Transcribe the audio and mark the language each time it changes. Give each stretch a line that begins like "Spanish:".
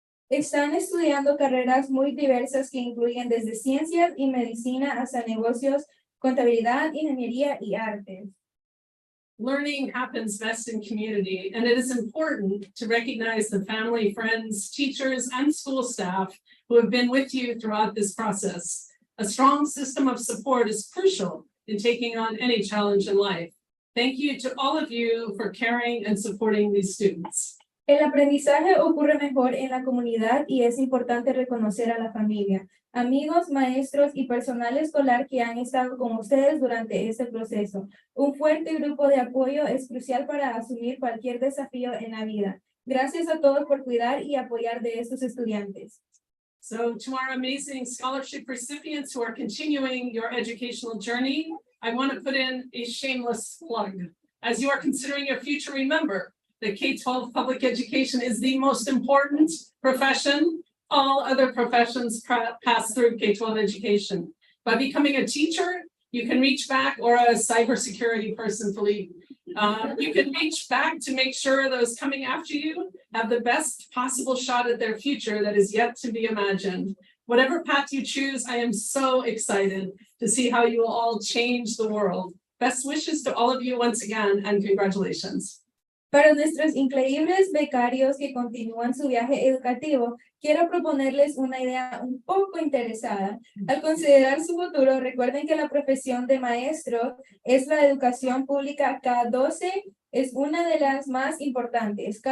Spanish: Están estudiando carreras muy diversas que incluyen desde ciencias y medicina hasta negocios, contabilidad, ingeniería y artes.
English: Learning happens best in community, and it is important to recognize the family, friends, teachers, and school staff who have been with you throughout this process. A strong system of support is crucial in taking on any challenge in life. Thank you to all of you for caring and supporting these students.
Spanish: El aprendizaje ocurre mejor en la comunidad y es importante reconocer a la familia, amigos, maestros y personal escolar que han estado con ustedes durante este proceso. Un fuerte grupo de apoyo es crucial para asumir cualquier desafío en la vida. Gracias a todos por cuidar y apoyar de estos estudiantes.
English: So to our amazing scholarship recipients who are continuing your educational journey, I want to put in a shameless plug. As you are considering your future, remember that K-12 public education is the most important profession. All other professions pass through K-12 education. By becoming a teacher, you can reach back, or a cybersecurity person, Philippe. You can reach back to make sure those coming after you have the best possible shot at their future that is yet to be imagined. Whatever path you choose, I am so excited to see how you will all change the world. Best wishes to all of you once again, and congratulations.
Spanish: Para nuestros increíbles becarios que continúan su viaje educativo, quiero proponerles una idea un poco interesada. Al considerar su futuro, recuerden que la profesión de maestro es la educación pública K-12, es una de las más importantes.